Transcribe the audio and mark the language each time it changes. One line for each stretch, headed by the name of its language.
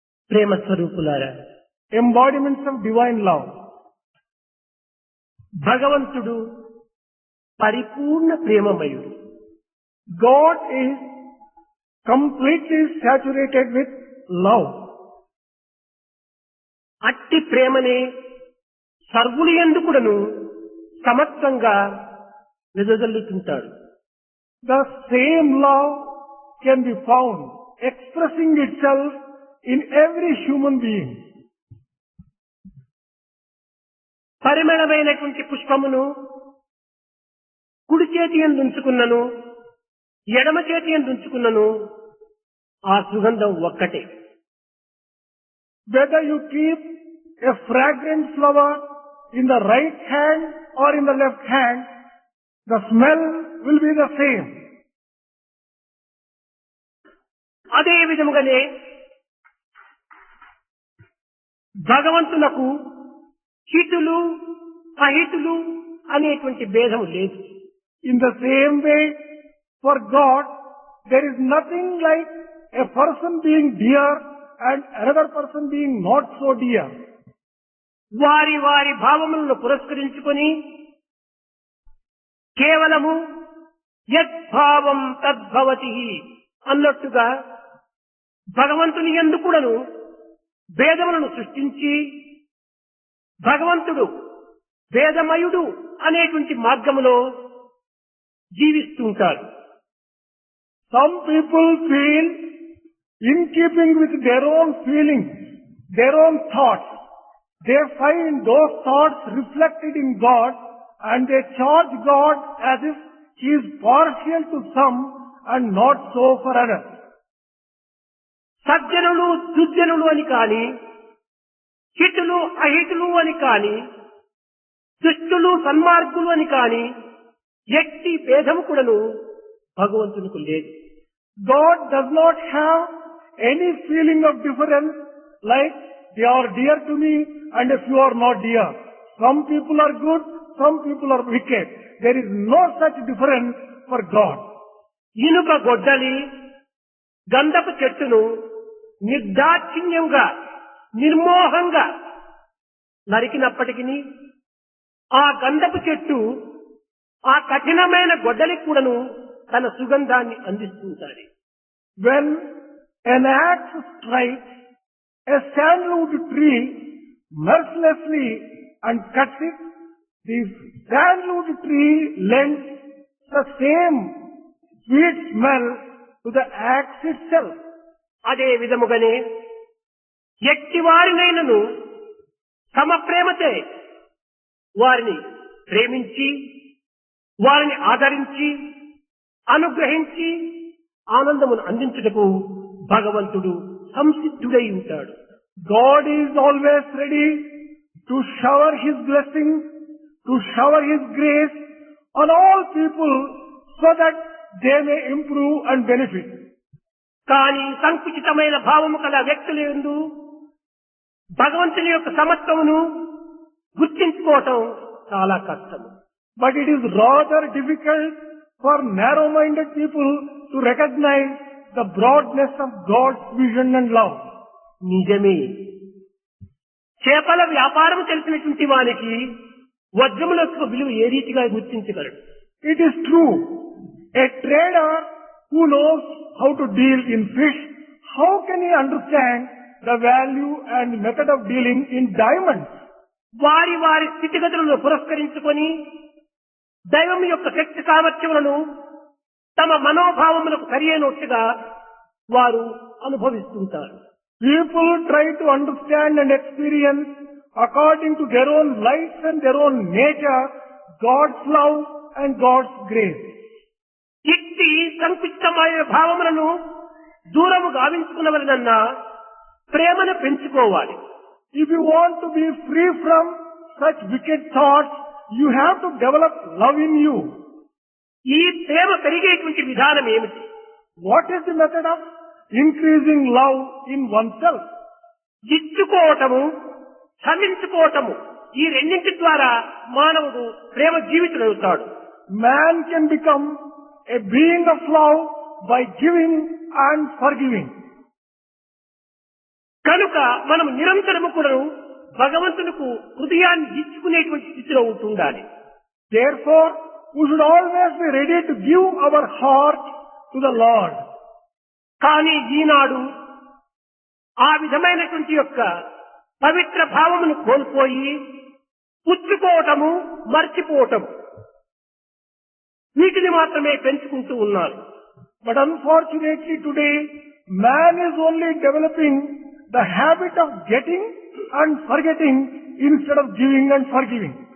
Telugu: ప్రేమ స్వరూపులారా,
English: Embodiments of divine love.
Telugu: భగవంతుడు పరిపూర్ణ ప్రేమమయుడు.
English: God is completely saturated with love.
Telugu: అట్టి ప్రేమనే సర్వులు యందుకుడను సమత్వంగా వెదజల్లుతుంటాడు.
English: The same love can be found expressing itself in every human being.
Telugu: పరిమళమైనటువంటి పుష్పమును కుడి చేతి యందు ఉంచుకున్నను, ఎడమ చేతి యందు ఉంచుకున్నను ఆ సుగంధం ఒక్కటే.
English: Whether you keep a fragrant flower in the right hand or in the left hand, the smell will be the same.
Telugu: అదే విధముగానే భగవంతునకు హితులు అహితులు అనేటువంటి భేదము లేదు.
English: In the same way, for God, there is nothing like a person being dear and another person being not so dear.
Telugu: వారి వారి భావములను పురస్కరించుకొని కేవలము యద్భావం తద్భవతి అన్నట్టుగా భగవంతుని యందు కూడాను భేదములను సృష్టించి భగవంతుడు భేదమయుడు అనేటువంటి మార్గములో జీవిస్తుంటారు.
English: Some people feel in keeping with their own feelings, their own thoughts. They find those thoughts reflected in God and they charge God as if He is partial to some and not so for others.
Telugu: సజ్జనులు దుర్జనులు అని కాని, హితులు అహితులు అని కాని, దుష్టులు సన్మార్గులు అని కాని ఎట్టి భేదము కూడాను భగవంతునికి లేదు.
English: God does not have any feeling of difference like they are dear to me and if you are not dear. Some people are good, some people are wicked. There is no such difference for God.
Telugu: ఇనుప గొడ్డలి గంధపు చెట్టును నిర్దాక్షిణ్యంగా నిర్మోహంగా నరికినప్పటికీ ఆ గంధపు చెట్టు ఆ కఠినమైన గొడ్డలికి కూడాను తన సుగంధాన్ని అందిస్తుంటాడు.
English: When an axe strikes a sandalwood tree mercilessly and cuts it, the sandalwood tree lends the same sweet smell to the axe itself.
Telugu: అదే విధముగానే ఎట్టి వారినైనను తమ ప్రేమతే వారిని ప్రేమించి వారిని ఆదరించి అనుగ్రహించి ఆనందమును అందించుటకు భగవంతుడు సంసిద్ధుడై ఉంటాడు.
English: God is always ready to shower His blessings, to shower His grace on all people so that they may improve and benefit.
Telugu: కానీ సంకుచితమైన భావము కల వ్యక్తుల యందు భగవంతుని యొక్క సమత్వమును గుర్తించుకోవటం చాలా కష్టము.
English: But it is rather difficult for narrow-minded people to recognize the broadness of God's vision and love.
Telugu: నిజమే, చేపల వ్యాపారం తెలిసినటువంటి వానికి వజ్రముల యొక్క విలువ ఏ రీతిగా గుర్తించగలడు?
English: It is true. A trader who knows how to deal in fish, how can he understand the value and method of dealing in diamonds?
Telugu: వారి వారి స్థితిగతులను పురస్కరించుకొని దైవం యొక్క శక్తి సామర్థ్యములను తమ మనోభావములకు సరియైనట్టుగా వారు అనుభవిస్తుంటారు.
English: People try to understand and experience according to their own lives and their own nature God's love and God's grace.
Telugu: ఇట్టి సంకుచితమైన భావములను దూరము గావించుకున్నవలనన్నా ప్రేమను పెంచుకోవాలి.
English: If you want to be free from such wicked thoughts, you have to develop love in you.
Telugu: ఈ ప్రేమ పెరిగేటువంటి విధానం ఏమిటి?
English: What is the method of increasing love in oneself?
Telugu: ఇచ్చుకోవటము క్షమించుకోవటము, ఈ రెండింటి ద్వారా మానవుడు ప్రేమ జీవితుడవుతాడు.
English: Man can become a being of love by giving and forgiving.
Telugu: కనుక మనం నిరంతరము కూడా భగవంతునికి హృదయాన్ని ఇచ్చుకునేటువంటి స్థితిలో ఉంటుండాలి.
English: Therefore, we should always be ready to give our heart to the Lord.
Telugu: కానీ ఈనాడు ఆ విధమైనటువంటి యొక్క పవిత్ర భావమును కోల్పోయి పుచ్చుకోవటము, మర్చిపోవటము వీటిని మాత్రమే పెంచుకుంటూ ఉన్నారు.
English: But unfortunately today, man is only developing the habit of getting and forgetting instead of giving and forgiving.